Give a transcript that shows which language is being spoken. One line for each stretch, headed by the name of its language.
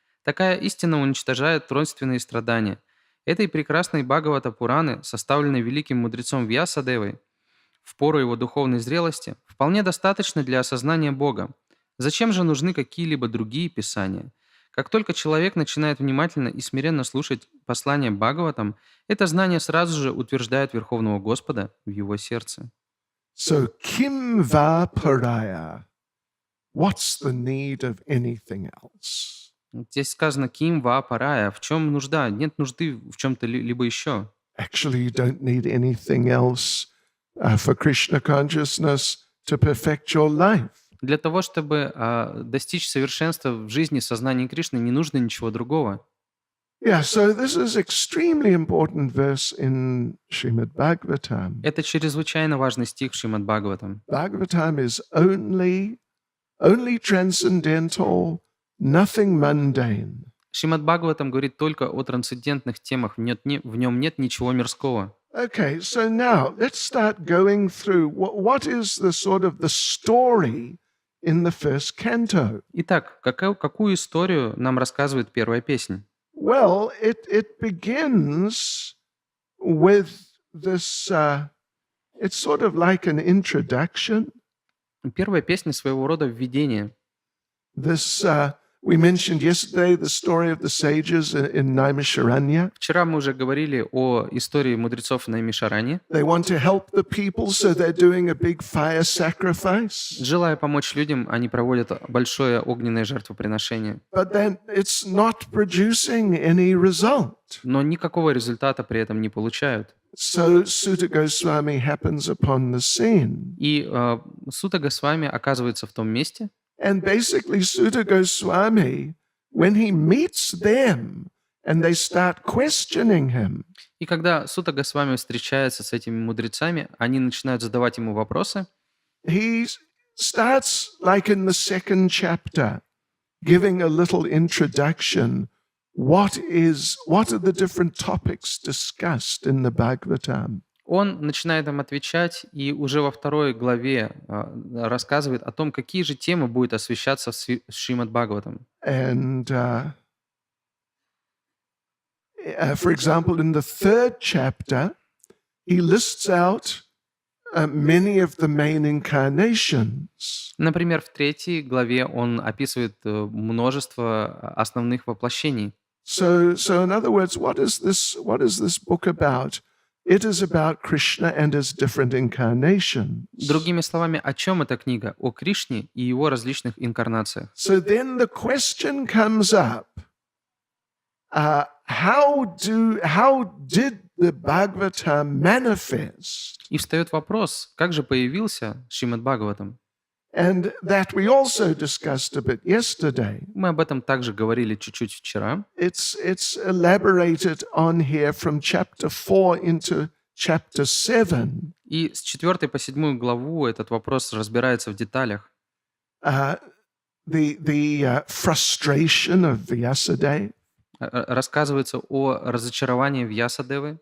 Russian: Такая истина уничтожает тройственные страдания. Этой прекрасной Бхагавата Пураны, составленной великим мудрецом Вьясадевой, в пору его духовной зрелости, вполне достаточно для осознания Бога. Зачем же нужны какие-либо другие писания? Как только человек начинает внимательно и смиренно слушать послание Бхагаватам, это знание сразу же утверждает Верховного Господа в его сердце.
English: So,
Sanskrit: kim va paraya?
English: What's the need of anything else?
Russian: Здесь сказано
Sanskrit: «Ким ва парая».
Russian: В чем нужда? Нет нужды в чем-то либо еще.
English: Actually, you don't need anything else for Krishna consciousness to perfect your life.
Russian: Для того, чтобы достичь совершенства в жизни сознания Кришны, не нужно ничего другого.
English: Yeah, so this is extremely important verse in Srimad Bhagavatam.
Russian: Это чрезвычайно важный стих в Шримад Бхагаватам.
English: Bhagavatam is only transcendental, nothing mundane.
Russian: Шримад Бхагаватам говорит только о трансцендентных темах, в нем нет ничего мирского.
English: Okay, so now let's start going through what is the sort of the story in the first canto.
Russian: Итак, какую историю нам рассказывает первая песня?
English: Well, it begins with this, it's sort of like an introduction.
Russian: Первая песня своего рода введение.
English: This, we mentioned yesterday the story of the sages in Naimisharanya.
Russian: Вчера мы уже говорили о истории мудрецов на Наймишаране.
English: They want to help the people, so they're doing a big fire sacrifice.
Russian: Желая помочь людям, они проводят большое огненное жертвоприношение.
English: But then it's not producing any result.
Russian: Но никакого результата при этом не получают.
English: So Sutta Goswami happens upon the scene.
Russian: И Сутта Госвами оказывается в том месте,
English: And basically Sutta Goswami, when he meets them and they start questioning him,
Russian: и когда Сутта Госвами встречается с этими мудрецами, они начинают задавать ему вопросы.
English: he starts, like in the second chapter, giving a little introduction. What are the different topics discussed in the Bhagavatam?
Russian: Он начинает им отвечать и уже во второй главе рассказывает о том, какие же темы будут освещаться в Шримад Бхагаватам.
English: And for example, in the third chapter, he lists out many of the main incarnations.
Russian: Например, в третьей главе он описывает множество основных воплощений.
English: So in other words, what is this book about? It is about Krishna and his different incarnations.
Russian: Другими словами, о чем эта книга? О Кришне и его различных инкарнациях.
English: So then the question comes up, how did the Bhagavatam manifest?
Russian: И встает вопрос, как же появился Шримад Бхагаватам?
English: And that we also discussed a bit yesterday.
Russian: Мы об этом также говорили чуть-чуть вчера.
English: It's elaborated on here from chapter 4 into chapter 7.
Russian: И с 4 по 7 главу этот вопрос разбирается в деталях.
English: the frustration of Vyasadeva
Russian: Рассказывается о разочаровании Вьясадевы,